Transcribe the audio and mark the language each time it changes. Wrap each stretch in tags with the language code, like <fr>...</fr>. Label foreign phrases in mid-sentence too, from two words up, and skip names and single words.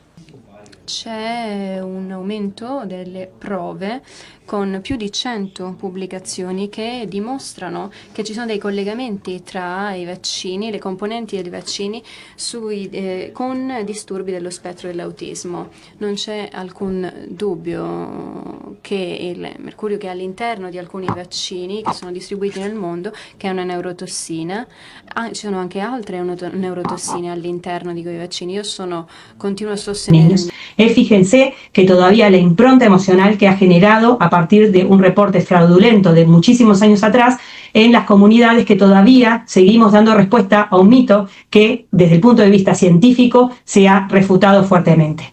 <it>C'è un aumento delle prove con più di 100 pubblicazioni che dimostrano che ci sono dei collegamenti tra i vaccini, le componenti dei vaccini con disturbi dello spettro dell'autismo. Non c'è alcun dubbio che il mercurio che è all'interno di alcuni vaccini che sono distribuiti nel mondo, che è una neurotossina, ci sono anche altre neurotossine all'interno di quei vaccini. Io continuo a sostenere.</it> <es>Fíjense que todavía la impronta emocional que ha generado a partir de un reporte fraudulento de muchísimos años atrás en las comunidades, que todavía seguimos dando respuesta a un mito que desde el punto de vista científico se ha refutado fuertemente.</es>